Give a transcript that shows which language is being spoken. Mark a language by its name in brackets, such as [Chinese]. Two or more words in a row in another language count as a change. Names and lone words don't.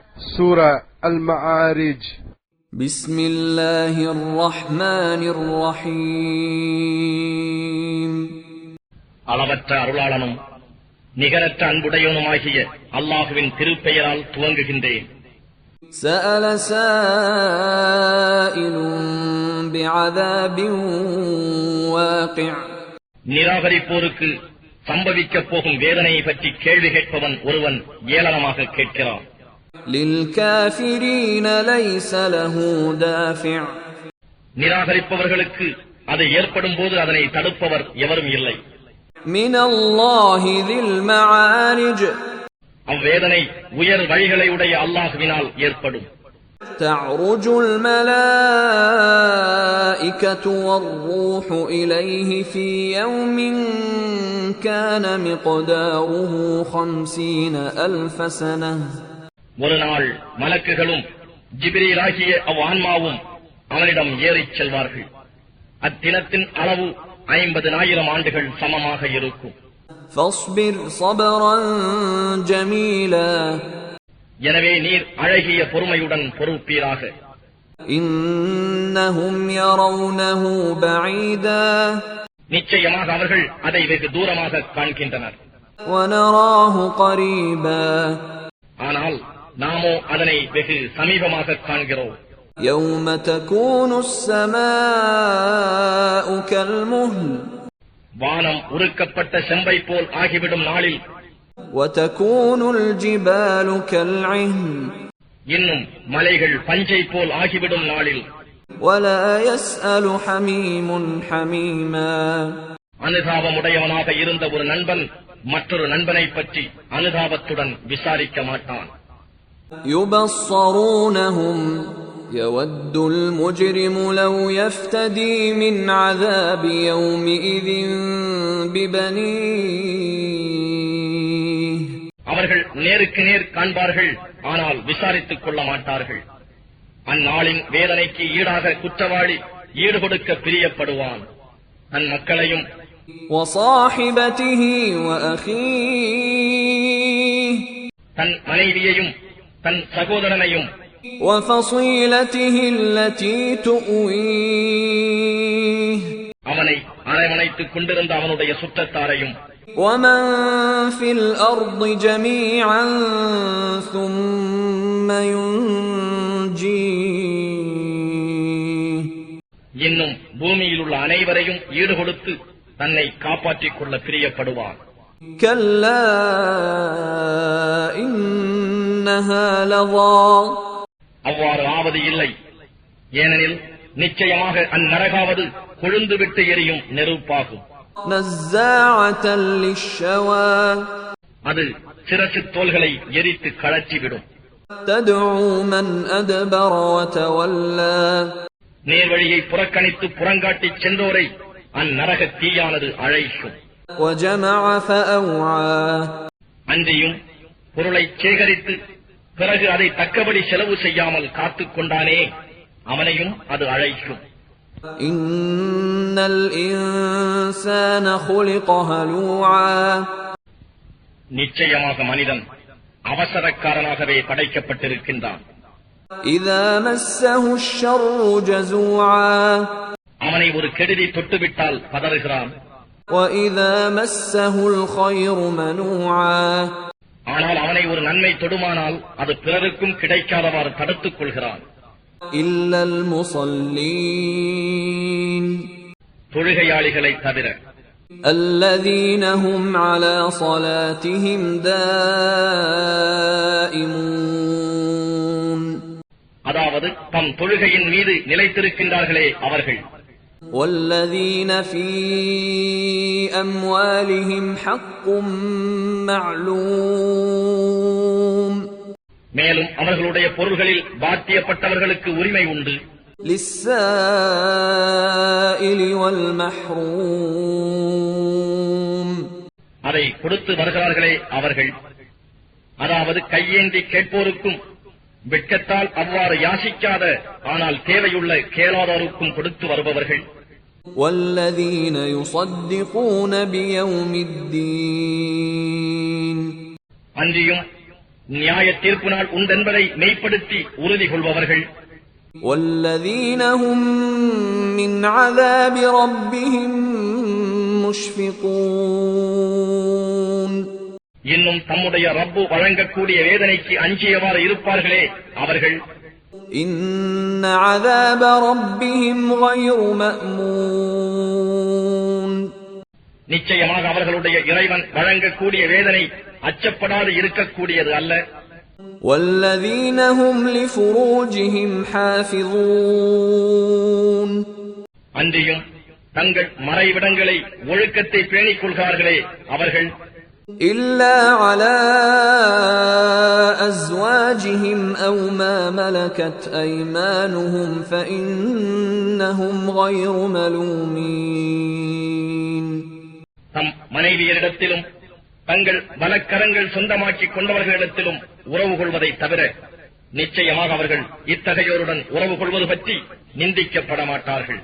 [Tamil] சூரா அல்-மஆரிஜ். [Arabic] بسم الله الرحمن الرحيم. [Tamil] அளவற்ற அருளாளனும் நிகரற்ற அன்புடையவனுமாகிய அல்லாஹுவின் திருப்பெயரால் துவங்குகின்றேன். [Arabic] سأل سائل بعذاب واقع. [Tamil] நிராகரிப்போருக்கு சம்பவிக்கப் போகும் வேதனையை பற்றி கேள்வி கேட்பவன் ஒருவன் ஏளனமாக கேட்கிறான். [Arabic] للكافرين ليس له دافع. [Tamil] நிராகரிப்பவர்களுக்கு அது ஏற்படும் போது அதனை தடுப்பவர் எவரும் இல்லை. [Arabic] من الله ذي المعارج. [Tamil] அவ்வேதனை உயர் வழிகளை உடைய அல்லாஹ்வினால் ஏற்படும். [Arabic] تعرج الملائكة والروح إليه في يوم كان مقداره 50,000 سنة. [Tamil] ஒரு நாள் மலக்குகளும் ஜிப்ரீலாகிய அவ்வான்மாவும் அவனிடம் ஏறிச் செல்வார்கள். அத்தினத்தின் அளவு 50,000 ஆண்டுகள் சமமாக இருக்கும். [Arabic] فاصبر صبرا جميلا. [Tamil] எனவே நீர் அழகிய பொறுமையுடன் பொறுப்பீராக. [Arabic] إنهم يرونه بعيدا. [Tamil] நிச்சயமாக அவர்கள் அதை வெகு தூரமாக காண்கின்றனர். [Arabic] ونراه قريبا. [Tamil] ஆனால் நாமோ அதனை வெகு சமீபமாக காண்கிறோம். [Arabic] يوم تكون السماء كالمهل. [Tamil] வானம் உருக்கப்பட்ட செம்பை போல் ஆகிவிடும் நாளில். [Arabic] وتكون الجبال كالعهن. [Tamil] இன்னும் மலைகள் பஞ்சை போல் ஆகிவிடும் நாளில். [Arabic] ولا يسأل حميم حميما. [Tamil] அனுதாபமுடையவனாக இருந்த ஒரு நண்பன் மற்றொரு நண்பனை பற்றி அனுதாபத்துடன் விசாரிக்க மாட்டான். [Arabic] يبصرونهم يود المجرم لو يفتدي من عذاب يومئذ ببنيه. [Tamil] அவர்கள் நேருக்கு நேர் காண்பார்கள், ஆனால் விசாரித்துக் கொள்ள மாட்டார்கள். அந்நாளின் வேதனைக்கு ஈடாக குற்றவாளி ஈடுகொடுக்க பிரியப்படுவான். தன் மக்களையும் [Arabic] وصاحبته وأخيه. [Tamil] தன் மனைவியையும் தன் சகோதரனையும் [Arabic] وفصيلته التي تؤويه. [Tamil] அவனை அரவணைத்துக் கொண்டிருந்த அவனுடைய சுற்றத்தாரையும் [Arabic] ومن في الأرض جميعا ثم ينجيه. [Tamil] இன்னும் பூமியில் உள்ள அனைவரையும் ஈடுகொடுத்து தன்னை காப்பாற்றிக் கொள்ள பிரியப்படுவான். [Arabic] كلا إنها لظى. [Tamil] அவ்வாறு ஆவது இல்லை. ஏனெனில் நிச்சயமாக அந்நரகாவது கொழுந்துவிட்டு எரியும் நெருப்பாகும். [Arabic] نزاعة للشوى. [Tamil] அது சிரசு தோள்களை எரித்து கழற்றிவிடும். [Arabic] تدعو من أدبر وتولى. [Tamil] நேர்வழியை புறக்கணித்து புறங்காட்டிச் சென்றோரை அந்நரக தீயானது அழைக்கும். [Arabic] وجمع فأوعى. [Tamil] அன்றியும் பொருளை சேகரித்து பிறகு அதை தக்கபடி செலவு செய்யாமல் காத்துக் கொண்டானே, அவனையும் அது அழைக்கும். [Arabic] إن الإنسان خلق هلوعا. [Tamil] நிச்சயமாக மனிதன் அவசரக்காரனாகவே படைக்கப்பட்டிருக்கின்றான். [Arabic] إذا مسه الشر جزوعا. [Tamil] அவனை ஒரு கெடுதி தொட்டுவிட்டால் பதறுகிறான். [Arabic] وإذا مسه الخير منوعا. [Tamil] ஆனால் அவனை ஒரு நன்மை தொடுமானால் அது பிறருக்கும் கிடைக்காதவாறு தடுத்துக் கொள்கிறான். [Arabic] إلا المصلين. [Tamil] தொழுகையாளிகளை தவிர. [Arabic] الذين هم على صلاتهم دائمون. [Tamil] அதாவது தம் தொழுகையின் மீது நிலைத்திருக்கின்றார்களே அவர்கள். [Arabic] والذين في أموالهم حق معلوم. [Tamil] மேலும் அவர்களுடைய பொருள்களில் பாத்தியப்பட்டவர்களுக்கு உரிமை உண்டு. [Arabic] للسائل والمحروم. [Tamil] அதை கொடுத்து வருகிறார்களே அவர்கள். அதாவது கையேந்தி கேட்போருக்கும் வெட்கத்தால் அவ்வாறு யாசிக்காத ஆனால் தேவையுள்ள கேளாதாருக்கும் கொடுத்து வருபவர்கள். [Arabic] والذين يصدقون بيوم الدين. [Tamil] அன்றியும் நியாய தீர்ப்பு நாள் உண்டென்பதை மெய்ப்படுத்தி உறுதி கொள்பவர்கள். [Arabic] والذين هم من عذاب ربهم مشفقون. [Tamil] இன்னும் தம்முடைய ரப்பு வழங்கக்கூடிய வேதனைக்கு அஞ்சியவாறு இருப்பார்களே அவர்கள். [Arabic] إن عذاب ربهم غير مأمون. [Tamil] நிச்சயமாக அவர்களுடைய இறைவன் வழங்கக்கூடிய வேதனை அச்சப்படாது இருக்கக்கூடியது அல்ல. [Arabic] والذين هم لفروجهم حافظون. [Tamil] அன்றியும் தங்கள் மறைவிடங்களை ஒழுக்கத்தை பேணிக் கொள்கிறார்களே அவர்கள். [Arabic] إلا على أزواجهم أو ما ملكت أيمانهم فإنهم غير ملومين. [Tamil] தம் மனைவியரிடத்திலும் தங்கள் வலக்கரங்கள் சொந்தமாக்கிக் கொண்டவர்களிடத்திலும் உறவு கொள்வதை தவிர நிச்சயமாக அவர்கள் இத்தகையோருடன் உறவு கொள்வது பற்றி நிந்திக்கப்பட மாட்டார்கள்.